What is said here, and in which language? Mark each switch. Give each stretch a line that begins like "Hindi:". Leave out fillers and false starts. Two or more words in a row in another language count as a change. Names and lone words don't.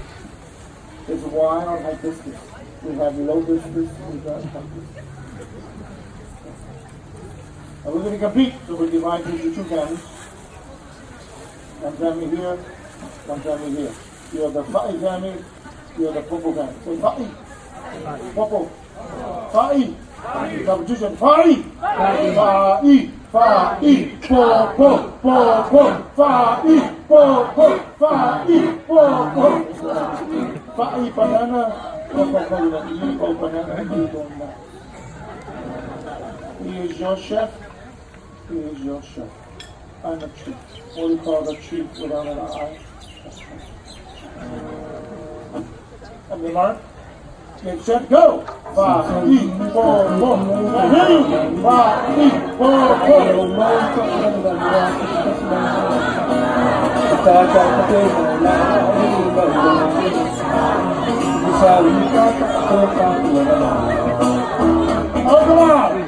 English: There's wild hibiscus. We have low hibiscus, we got hibiscus. And we're going to compete, so we divide into 2 families. One family here, one family here. You're the Fa'i family, you're the Popo family. Say Fa'i. Popo. Fa'i. Competition. Fa'i. Fa'i. Fa'i. Popo. Popo. Fa'i. Popo. Fa'i. Popo. Fa'i banana. Popo banana. He is your chef. He is your chef. I'm a chief. What do you call a chief without an eye? And the mark. Get set, go! Fa'i, popo. I hear you! Fa'i, oh, come on!